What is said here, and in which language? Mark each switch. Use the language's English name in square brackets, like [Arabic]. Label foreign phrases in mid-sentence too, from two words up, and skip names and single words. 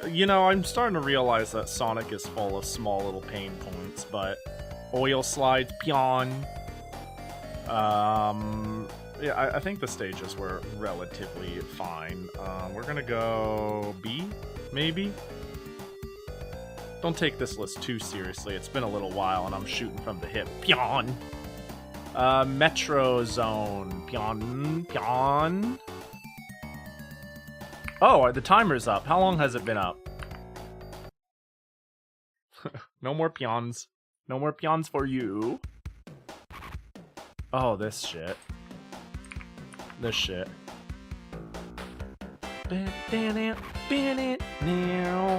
[English] you know, I'm starting to realize that Sonic is full of small little pain points, but oil slides, Pyon. Yeah, I think the stages were relatively fine. We're gonna go B, maybe? Don't take this list too seriously. It's been a little while and I'm shooting from the hip. Pyon! Metro Zone. Pyon. Pyon. Oh, the timer's up. How long has it been up? No more Pyons. No more Pyons for you. Oh, this shit. This shit. Now.